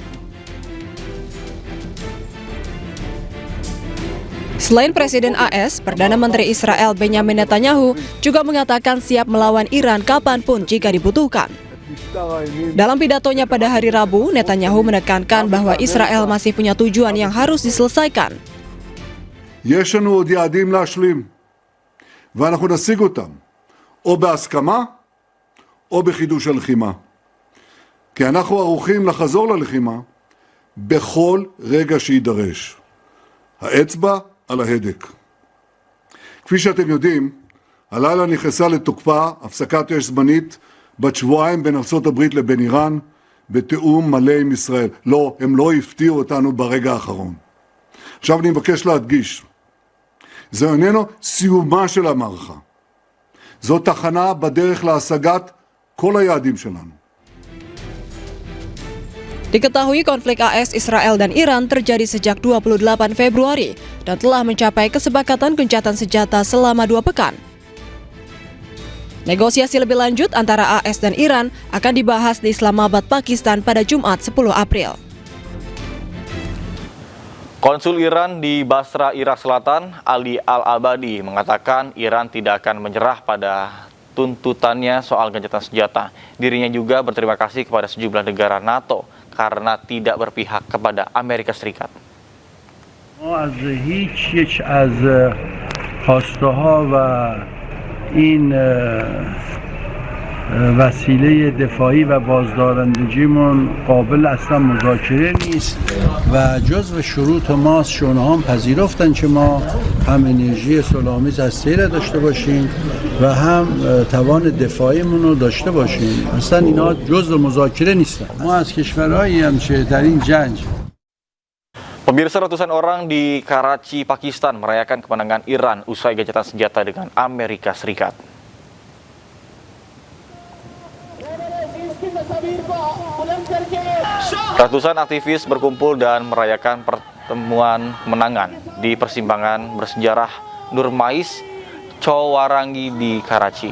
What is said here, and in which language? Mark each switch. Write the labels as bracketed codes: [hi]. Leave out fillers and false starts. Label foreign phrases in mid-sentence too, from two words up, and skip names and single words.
[id] Selain Presiden AS, Perdana Menteri Israel Benjamin Netanyahu juga mengatakan siap melawan Iran kapanpun jika dibutuhkan. Dalam pidatonya pada hari Rabu, Netanyahu menekankan bahwa Israel masih punya tujuan yang harus diselesaikan. [he] יש לנו עוד יעדים להשלים, ואנחנו נשיג אותם, או בהסכמה, או בחידוש הלחימה. כי אנחנו ערוכים לחזור ללחימה בכל רגע שידרש. האצבע על ההדק. כפי שאתם יודעים, הלילה נכנסה לתוקפה הפסקת אש זמנית בת שבועיים בין ארצות הברית לבין איראן, בתיאום מלא עם ישראל. לא, הם לא הפתיעו אותנו ברגע האחרון. עכשיו אני מבקש להדגיש, זה איננו סיומה של המערכה. זו תחנה בדרך להשגת כל היעדים שלנו. [id] Diketahui konflik AS, Israel, dan Iran terjadi sejak 28 Februari dan telah mencapai kesepakatan gencatan senjata selama 2 pekan. Negosiasi lebih lanjut antara AS dan Iran akan dibahas di Islamabad, Pakistan pada Jumat 10 April. Konsul Iran di Basra, Irak Selatan, Ali Al-Abadi, mengatakan Iran tidak akan menyerah pada tuntutannya soal gencatan senjata. Dirinya juga berterima kasih kepada sejumlah negara NATO karena tidak berpihak kepada Amerika Serikat. [fa] وسیله دفاعی و بازدارندگیمون قابل اصلا مذاکره نیست و جزو شروط ماست شونها هم پذیرفتن که ما هم انرژی صلح‌آمیز هسته‌ای را داشته باشیم و هم توان دفاعیمون رو داشته باشیم. اصلا اینا جزو مذاکره نیستن. ما از کشورهایی هم که در این جنگ. [id] Pemirsa, ratusan orang di Karachi, Pakistan merayakan kemenangan Iran usai gencatan senjata dengan Amerika Serikat. Ratusan aktivis berkumpul dan merayakan pertemuan kemenangan di persimpangan bersejarah Nurmais, Chowarangi di Karachi.